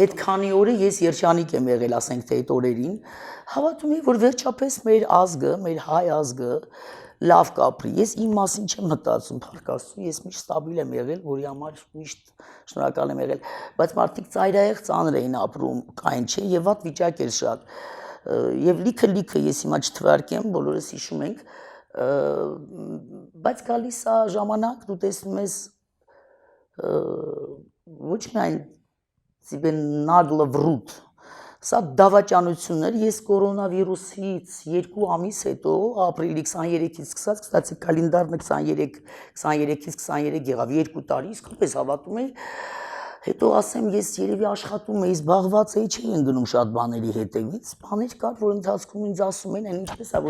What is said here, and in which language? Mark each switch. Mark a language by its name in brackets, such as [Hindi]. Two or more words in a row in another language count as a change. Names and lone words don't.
[Armenian] Այդ քանի օրը ես երջանիկ եմ եղել, ասենք թե այդ օրերին, հավատում եմ, որ վերջապես մեր ազգը, մեր հայ ազգը լավ կապրի։ Ես իմ մասին չեմ մտածում, փառք Աստծո, ես միշտ ստաբիլ եմ եղել, որի համար միշտ շնորհակալ եմ եղել, բայց մարդիկ ծայրահեղ ծանր էին ապրում, կային չէ, եւ վատ վիճակ էր շատ։ Եվ լիքը ես հիմա չթվարկեմ, բոլորս հիշում ենք, բայց գալիս է ժամանակ, դու տեսնում ես ոչ միայն [Russian] себе нагло врут, [Armenian] սա դավաճանություններ, ես կորոնավիրուսից 2 ամիս հետո, ապրիլի 23-ից սկսած, կստացի կալենդարը 23-ից 23 եղավ, 2 տարի, իսկապես հավատում էի, հետո ասեմ, ես երևի աշխատում էի, զբաղված էի, չէի ընկնում շատ բաների հետևից, բաներ կար, որ ընթացքում ինձ ասում են, այն ինչպես է,